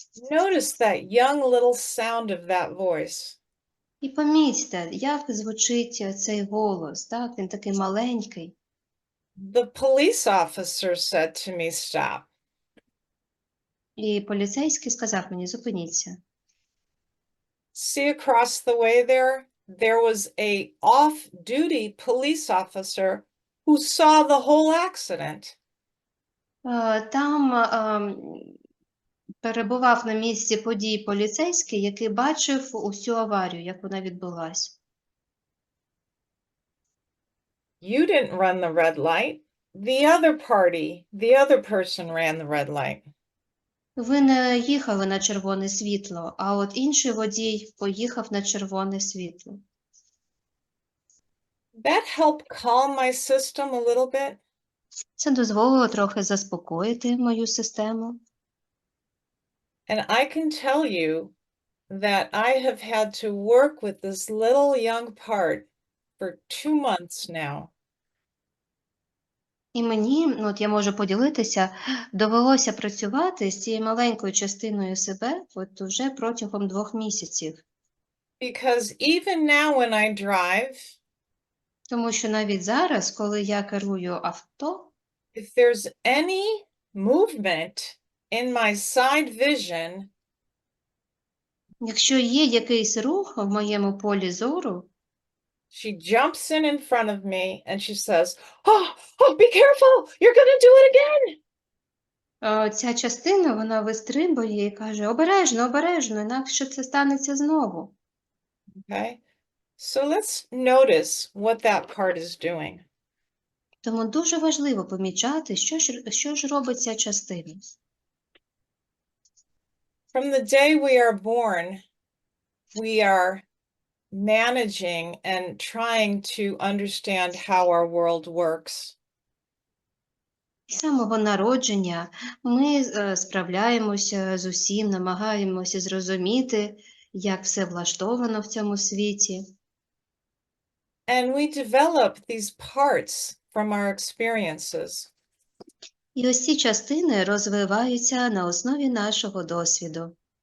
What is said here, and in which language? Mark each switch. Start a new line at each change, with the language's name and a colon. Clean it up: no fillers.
English: Notice that young little sound of that voice.
Ukrainian: І помітьте, як звучить цей голос, так? Він такий маленький.
English: The police officer said to me, stop.
Ukrainian: І поліцейський сказав мені, зупиніться.
English: See across the way there was a off-duty police officer who saw the whole accident.
Ukrainian: Там перебував на місці подій поліцейський, який бачив усю аварію, як вона відбулася.
English: You didn't run the red light. The other person ran the red light.
Ukrainian: Ви не їхали на червоне світло, а от інший водій поїхав на червоне світло.
English: That helped calm my system a little bit.
Ukrainian: Це дозволило трохи заспокоїти мою систему.
English: And I can tell you that I have had to work with this little young part for 2 months now.
Ukrainian: І мені, ну, от я можу поділитися, довелося працювати з цією маленькою частиною себе от уже протягом 2 місяців.
English: Because even now when I drive,
Ukrainian: Тому що навіть зараз, коли я керую авто,
English: if there's any movement in my side vision,
Ukrainian: якщо є якийсь рух в моєму полі зору,
English: she jumps in front of me and she says, oh, be careful, you're gonna do it again.
Ukrainian: ця частина, вона вистрибує і каже: обережно, обережно, інакше це станеться знову.
English: Okay, so let's notice what that part is doing.
Ukrainian: Тому дуже важливо помічати, що ж робить ця частина.
English: From the day we are born, we are managing and trying to understand how our world works.
Ukrainian: З самого народження ми справляємося з усім, намагаємося зрозуміти, як все влаштовано в цьому світі.
English: And we develop these parts from our experiences.
Ukrainian: І ось ці частини розвиваються на основі нашого досвіду.